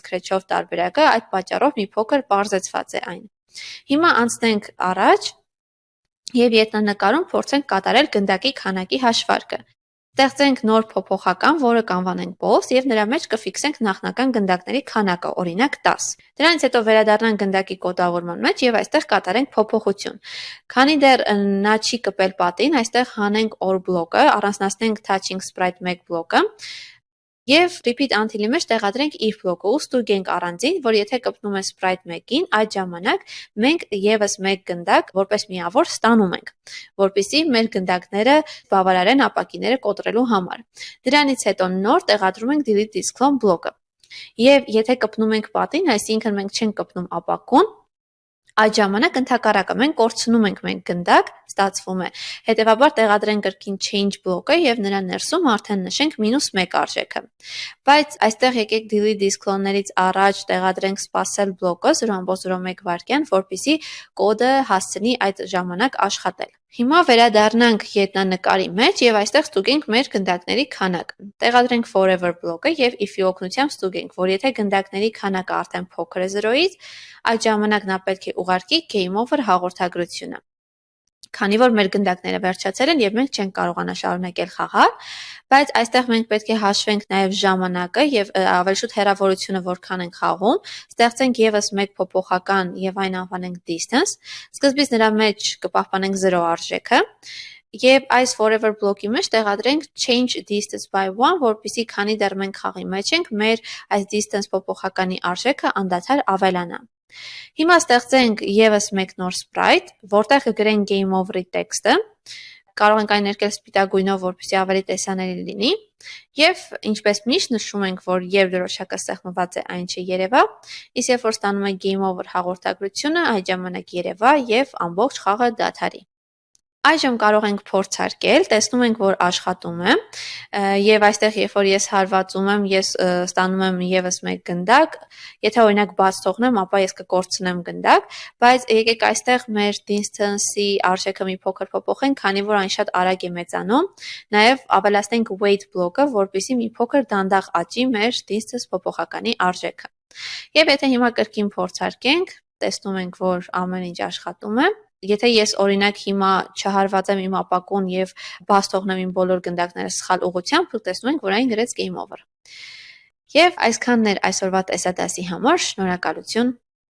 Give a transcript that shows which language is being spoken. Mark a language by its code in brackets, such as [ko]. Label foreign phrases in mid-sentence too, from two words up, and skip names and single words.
[hy] scratch-ով տարբերակը, այդ պատճառով մի փոքր պարզեցված է այն։ Հիմա անցնենք առաջ եւ ետնանկարում փորձենք կատարել գնդակի քանակի հաշվարկը։ Ստեղծենք նոր փոփոխական, որը կանվանենք boss եւ նրա մեջ կֆիքսենք նախնական գնդակների քանակը, օրինակ 10։ Դրանից հետո վերադառնանք գնդակի կոդավորման մեջ եւ այստեղ կատարենք փոփոխություն։ Քանի դեռ նա չի կպել պատին, այստեղ հանենք or բլոկը, առանձնացնենք [en] touching sprite 1 [hy] բլոկը եւ [en] repeat until- [hy] ի մեջ տեղադրենք if բլոկը ու ստուգենք առանձին, որ եթե կպնում է sprite 1-ին, այդ ժամանակ մենք եւս մեկ գնդակ որպես միավոր ստանում ենք, որպեսզի մեր գնդակները բավարարեն ապակիները կոտրելու համար։ Դրանից հետո նոր տեղադրում ենք [en] delete this clone [hy] բլոկը։ Եվ եթե կպնում ենք պատին, այսինքն մենք չենք կպնում ապակուն, այդ ժամանակ ընդհակառակը մենք կորցնում ենք մենք գնդակ, ստացվում է։ Հետևաբար տեղադրենք կրկին change բլոկը եւ նրա ներսում արդեն նշենք -1 արժեքը։ Բայց այստեղ եկեք [en] delete this clone- [hy] ներից առաջ տեղադրենք սպասել բլոկը 0.01 վայրկյան, որպեսզի կոդը հասցնի այդ ժամանակ աշխատել։ Հիմա վերադառնանք ետնանկարի մեջ եւ այստեղ ստուգենք մեր գնդակների քանակը։ Տեղադրենք forever բլոկը եւ if-ի օգնությամբ ստուգենք, որ եթե գնդակների քանակը արդեն փոքր է 0-ից, այդ ժամանակ նա պետք է ուղարկի [en] game over [hy] հաղորդագրությունը։ Քանի որ մեր գնդակները վերջացել են եւ մենք չենք կարողանա շարունակել խաղալ, բայց այստեղ մենք պետք է հաշվենք նաեւ ժամանակը եւ ավելի շուտ հեռավորությունը, որքան ենք խաղում, ստեղծենք եւս մեկ փոփոխական եւ այն անվանենք distance, սկզբից նրա մեջ կպահպանենք 0 արժեքը եւ այս forever բլոկի մեջ տեղադրենք [en] change distance by 1, [hy] որպեսզի քանի դեռ մենք խաղի մեջ ենք, մեր այս distance փոփոխականի արժեքը անդադար ավելանա։ Հիմա ստեղծենք եւս մեկ նոր sprite, որտեղ կգրենք [en] game over- [hy] ի տեքստը, կարող ենք այն ներկել սպիտակ գույնով, որպեսզի ավելի տեսանելի լինի, եւ ինչպես միշտ նշում ենք, որ երբ դրոշակը սեղմված է, այն չերևա, իսկ երբ որ ստանում ենք [en] game over [hy] հաղորդագրությունը, այդ ժամանակ երևա եւ ամբողջ խաղը դադարի։ Այժմ կարող ենք փորձարկել, տեսնում ենք, որ աշխատում է, եւ այստեղ երբ որ ես հարվածում եմ, ես ստանում եմ եւս մեկ գնդակ, եթե օրինակ բաց թողնեմ, ապա ես կկորցնեմ գնդակ, բայց եկեք այստեղ մեր distance-ի արժեքը մի փոքր փոփոխենք, քանի որ այն շատ արագ է մեծանում, նաեւ ավելացնենք wait բլոկը, որպեսզի մի փոքր դանդաղ աճի մեր distance փոփոխականի արժեքը։ Եվ եթե հիմա կրկին փորձարկենք, տեսնում ենք, որ ամեն ինչ աշխատում է։ Եթե ես օրինակ հիմա չհարվածեմ իմ ապակուն եւ բաց թողնեմ իմ բոլոր գնդակները սխալ ուղղությամբ, տեսնում ենք, որ այն գրեց [en] game over։ [hy] Եվ այսքանն էր այսօրվա տեսադասի համար, շնորհակալություն։